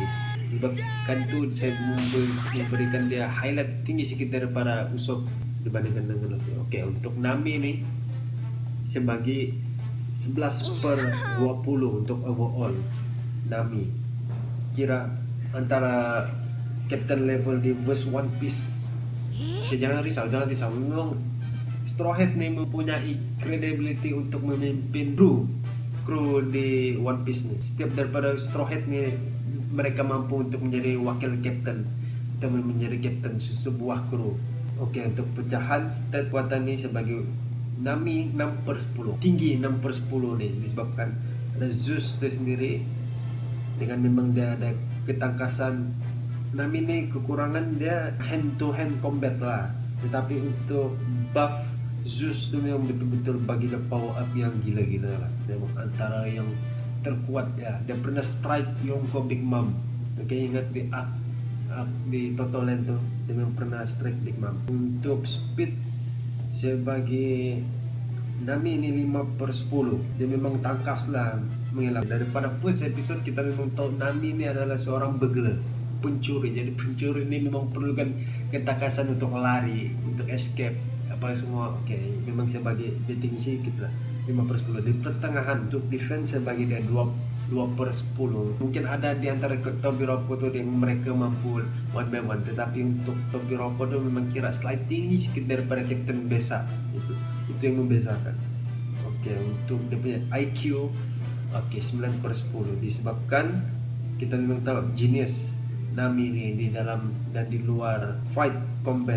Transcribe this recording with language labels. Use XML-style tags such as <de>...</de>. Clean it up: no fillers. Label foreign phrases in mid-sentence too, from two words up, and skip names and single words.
<ms>Sebabkan itu saya memberikan dia highlight tinggi sedikit daripada Usopp dibandingkan dengan Luffy. Oke, untuk Nami nih saya bagi 11/20 untuk overall Nami. Kira antara</ms> <en>Captain level</en> <ms>di Verse One Piece. Jangan risau. Memang Straw Hat nih mempunyai credibility untuk memimpin kru di One Piece nih. Setiap daripada Straw Hat nih mereka mampu untuk menjadi wakil captain atau menjadi captain sebuah kru. Oke, untuk pecahan stat kuatan ini sebagai Nami 6/10. Tinggi 6/10 nih disebabkan ada Zeus itu sendiri. Dengan memang dia ada ketangkasan. Nami ini kekurangan dia</ms> <en>hand to hand combat</en> <ms>lah. Tetapi untuk buff Zeus itu memang betul-betul bagi dia</ms> <en>power up</en> <ms>yang gila-gila lah. Memang antara yang terkuat ya. Dia pernah strike Yonko Big Mom. Oke, ingat di di Totoland tuh dia memang pernah strike Big Mom. Untuk speed saya bagi Nami ini 5/10. Dia memang tangkas lah mengelak. Daripada</ms> <en>first episode</en> <ms>kita memang tahu Nami ini adalah seorang begal, pencuri. Jadi pencuri ini memang perlukan ketangkasan untuk lari, untuk escape apa semua. Oke, memang saya bagi dia tinggi sedikit lah 5/10. Di pertengahan untuk defense saya bagi dia 2/10. Mungkin ada di antara Tobiropo tuh yang mereka mampu</ms> <en>one by one,</en> <ms>tetapi untuk Tobiropo tuh memang kira slight tinggi sedikit daripada Captain Besa. Itu yang membezakan. Oke, untuk dia punya IQ 9/10 disebabkan kita memang tahu genius Nami ini di dalam dan di luar</ms> <en>fight combat.</en>